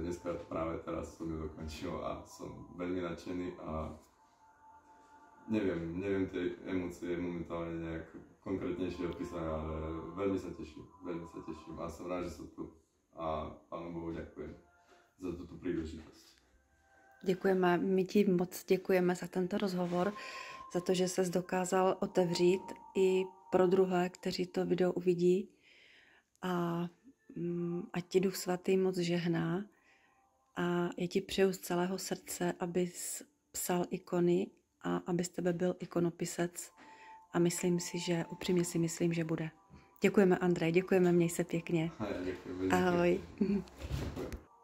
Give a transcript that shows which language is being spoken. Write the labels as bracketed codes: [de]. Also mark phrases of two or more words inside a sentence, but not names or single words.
[sk] Dneska práve teraz som ju dokončil a som veľmi nadšený a neviem tie emócie momentálne nejak konkrétnejšie opísať, ale veľmi sa teším a som rád, že som tu a Pánu Bohu ďakujem za túto príležitosť. [cs] Děkujeme, my ti moc děkujeme za tento rozhovor, za to, že ses dokázal otevřít i pro druhé, kteří to video uvidí. A ať ti Duch Svatý moc žehná a já ti přeju z celého srdce, abys psal ikony a aby z tebe byl ikonopisec a upřímně si myslím, že bude. Děkujeme, Andrej, děkujeme, měj se pěkně. [sk] A ja ďakujem. Ahoj. Ďakujem.